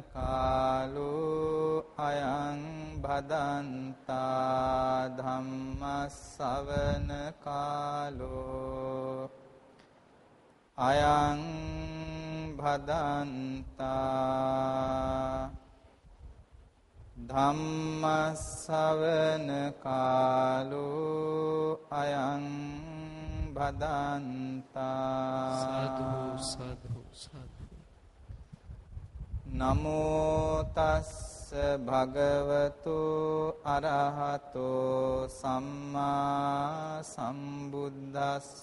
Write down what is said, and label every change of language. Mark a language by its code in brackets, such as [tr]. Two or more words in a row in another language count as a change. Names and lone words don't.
[pi] කාලෝ අයං භදන්තා ධම්ම ශ්‍රවණ කාලෝ අයං භදන්තා ධම්ම ශ්‍රවණ කාලෝ අයං භදන්තා. Sadhu sadhu sadhu. නමෝ තස්ස භගවතු අරහතෝ සම්මා සම්බුද්දස්ස.